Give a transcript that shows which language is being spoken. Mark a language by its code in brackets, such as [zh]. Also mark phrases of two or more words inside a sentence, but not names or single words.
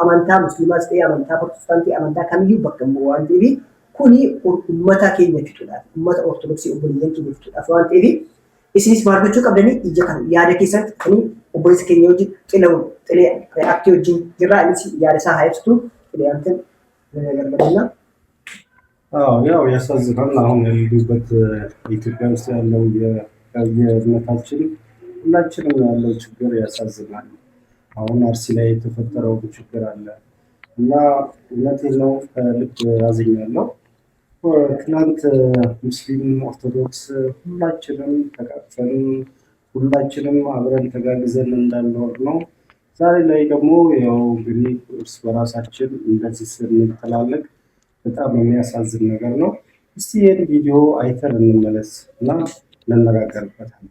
[om] Amantaa Musliimaas ta'ee amantaa Protestaantii amantaa kamiyyuu bakka hin bu'u waan ta'eef kuni ummata keenya fixuudhaaf ummata Ortodoksii obboleeyyan keenya fixuudhaaf waan ta'eef isinis maal gochuu qabdanii ija kan yaada keessatti kan obboleessa keenya wajjin xilee aktii wajjin jirra innis yaada isaa haa ibsitu xilee [am] አንተን ነገርበትና ያው ያሳዝናል። አሁን ያሉበት ኢትዮጵያ ውስጥ ያለው የእምነታችን ሁላችንም ያለው ችግር ያሳዝናል። አሁን አርሲ ላይ የተፈጠረው ችግር አለ እና እውነቴን ነው ልብ ያዝኛለሁ። ትናንት ሙስሊም ኦርቶዶክስ ሁላችንም ተቃቅፈን ሁላችንም አብረን ተጋግዘን እንዳልኖር ነው። ዛሬ ላይ ደግሞ ያው እንግዲህ እርስ በራሳችን እንደዚህ ስንተላለቅ በጣም የሚያሳዝን ነገር ነው። እስቲ ይህን ቪዲዮ አይተን እንመለስ እና እንነጋገርበታለን።